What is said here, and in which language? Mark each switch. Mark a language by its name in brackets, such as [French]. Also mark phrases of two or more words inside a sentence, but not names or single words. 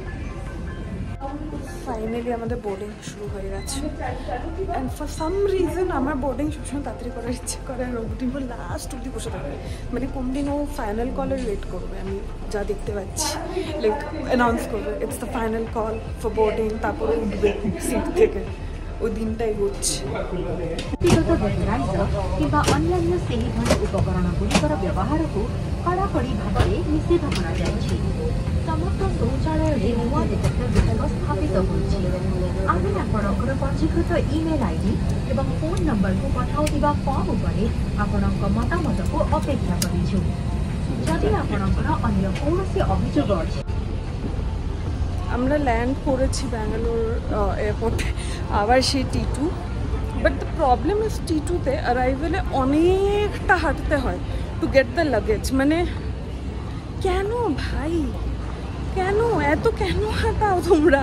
[Bangla] ফাইনালি আমাদের বোর্ডিং শুরু হয়ে গেছে, [English] and for some reason [Bangla] আমার বোর্ডিং সবসময় তাড়াতাড়ি করার ইচ্ছে করে, আর ওটিও লাস্ট অব্দি বসে থাকবে। মানে কোন দিন ও ফাইনাল কলের ওয়েট করবে, আমি যা দেখতে পাচ্ছি, লাইক অ্যানাউন্স করবে [English] it's the final call for boarding, [Bangla] তারপরে উঠবে সিট থেকে। ওই দিনটাই হচ্ছে। [Odia] ব্যক্তিগত ଭେଟରାଇଜ କିମ୍ବା ଅନ୍ୟାନ୍ୟ ସେହିଭଳି ଉପକରଣଗୁଡ଼ିକର ବ୍ୟବହାରକୁ କଡ଼ାକଡ଼ି ଭାବରେ ନିଷେଧ କରାଯାଇଛି। ସମସ୍ତ ଶୌଚାଳୟରେ ନୂଆ ଡିଟେକ୍ଟରଗୁଡ଼ିକ ସ୍ଥାପିତ ହୋଇଛି। ଆମେ ଆପଣଙ୍କର ପଞ୍ଜୀକୃତ [English] email ID [Odia] ଏବଂ [English] phone numberକୁ [Odia] ପଠାଉଥିବା ଫର୍ମ ଉପରେ ଆପଣଙ୍କ ମତାମତକୁ ଅପେକ୍ଷା କରିଛୁ। ଯଦି ଆପଣଙ୍କର ଅନ୍ୟ କୌଣସି ଅଭିଯୋଗ ଅଛି। [Bangla] আমরা ল্যান্ড করেছি ব্যাঙ্গালোর এয়ারপোর্টে, আবার সেই T2। [English] but the problem is [Bangla] T2-তে অ্যারাইভেলে অনেকটা হাঁটতে হয় [English] to get the luggage. [Bangla] মানে কেন ভাই, কেন এত কেন হাঁটাও তোমরা?